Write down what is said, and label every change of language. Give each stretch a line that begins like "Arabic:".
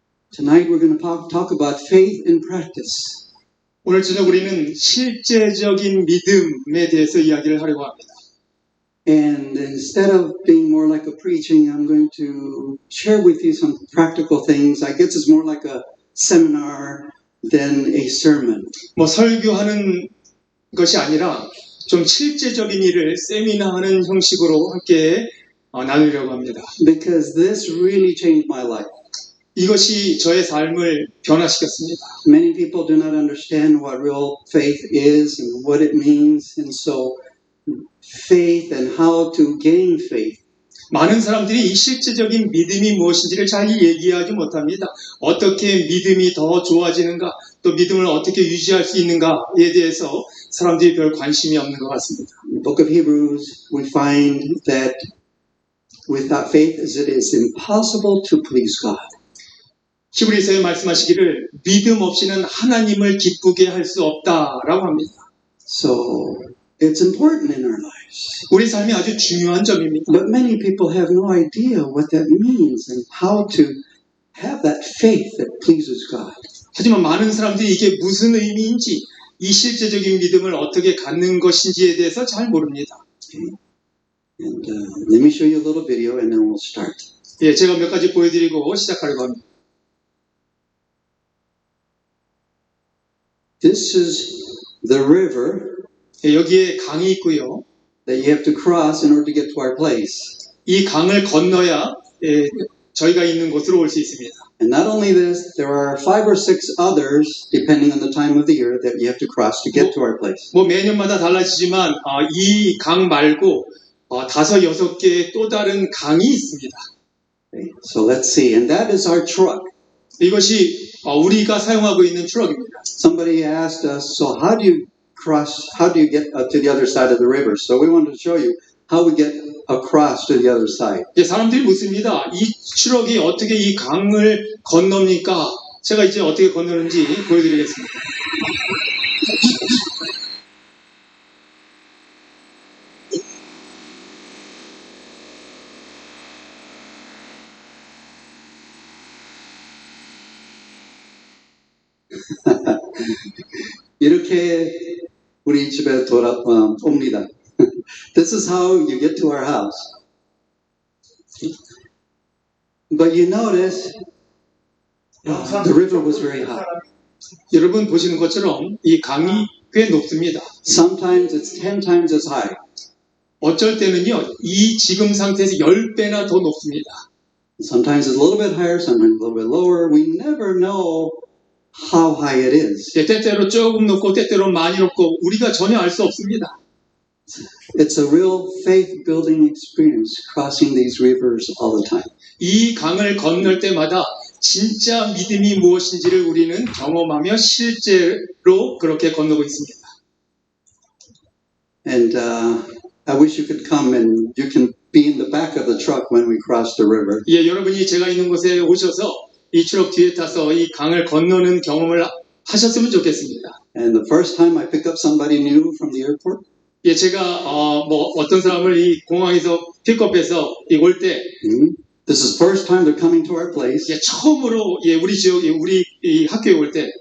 English: Tonight we're going to talk about faith in practice.
Korean: 오늘 저녁 우리는 실제적인 믿음에 대해서 이야기를 하려고 합니다.
English: And instead of being more like a preaching, I'm going to share with you some practical things. I guess it's more like a seminar than a sermon.
Korean: 설교하는 것이 아니라 좀 실제적인 일을 세미나하는 형식으로 함께 나누려고 합니다.
English: Because this really changed my life.
Korean: 이것이 저의 삶을 변화시켰습니다.
English: Many people do not understand what real faith is and what it means, and so faith and how to gain faith.
Korean: 많은 사람들이 이 실제적인 믿음이 무엇인지를 잘 얘기하지 못합니다. 어떻게 믿음이 더 좋아지는가, 또 믿음을 어떻게 유지할 수 있는가에 대해서 사람들이 별 관심이 없는 것 같습니다.
English: In the book of Hebrews, we find that without faith, it is impossible to please God.
Korean: 히브리서에 말씀하시기를 믿음 없이는 하나님을 기쁘게 할 수 없다라고 합니다.
English: So it's important in our lives.
Korean: 우리 삶이 아주 중요한 점입니다.
English: But many people have no idea what that means and how to have that faith that pleases God.
Korean: 하지만 많은 사람들이 이게 무슨 의미인지, 이 실제적인 믿음을 어떻게 갖는 것인지에 대해서 잘 모릅니다.
English: And let me show you a little video and then we'll start.
Korean: 예, 제가 몇 가지 보여드리고 시작하려고 합니다.
English: This is the river
Korean: 예, 여기에 강이 있고요.
English: that you have to cross in order to get to our place.
Korean: 이 강을 건너야 예, 저희가 있는 곳으로 올 수 있습니다.
English: And not only this, there are 5 or 6 others, depending on the time of the year, that you have to cross to get to our place.
Korean: 뭐 매년마다 달라지지만 이 강 말고 5, 6개의 또 다른 강이 있습니다.
English: Okay, so let's see. And that is our truck.
Korean: 이것이 우리가 사용하고 있는 트럭입니다.
English: Somebody asked us, so how do you get to the other side of the river? So we wanted to show you how we get across to the other side.
Korean: 예, 사람들이 묻습니다. 이 트럭이 어떻게 이 강을 건넙니까? 제가 이제 어떻게 건너는지 보여드리겠습니다. 이렇게 우리 집에 옵니다.
English: This is how you get to our house. But you notice the river was very high.
Korean: 여러분 보시는 것처럼 이 강이 꽤 높습니다.
English: Sometimes it's 10 times as high.
Korean: 어쩔 때는요, 이 지금 상태에서 10배나 더 높습니다.
English: Sometimes it's a little bit higher, sometimes a little bit lower. We never know how high it is.
Korean: 예, 때때로 조금 높고 때때로 많이 높고 우리가 전혀 알 수 없습니다.
English: It's a real faith-building experience crossing these rivers all the time.
Korean: 이 강을 건널 때마다 진짜 믿음이 무엇인지를 우리는 경험하며 실제로 그렇게 건너고 있습니다.
English: And I wish you could come and you can be in the back of the truck when we cross the river.
Korean: 예, 여러분이 제가 있는 곳에 오셔서 이 트럭 뒤에 타서 이 강을 건너는 경험을 하셨으면 좋겠습니다.
English: And the first time I pick up somebody new from the airport,
Korean: 예, 제가 어떤 사람을 이 공항에서 픽업해서 올 때
English: this is the first time they're coming to our place.
Korean: 예, 처음으로 예, 우리 지역에 우리 이 학교에 올 때